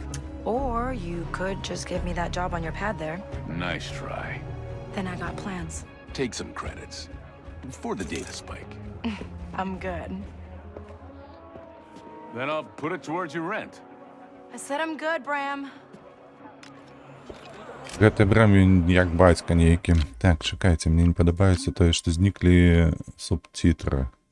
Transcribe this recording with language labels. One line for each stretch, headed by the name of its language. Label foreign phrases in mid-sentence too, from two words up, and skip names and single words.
English: Or you could just give me that job on your pad there. Nice try. Then I got plans. Take some credits. For the data spike. I'm good. Then I'll put it towards your rent. I said I'm good, Bram.
Belarusian: Гэты Брэм, ён як бацька нейкі. Так, чакайце, мне не падабаецца тое, што зніклі субцітры.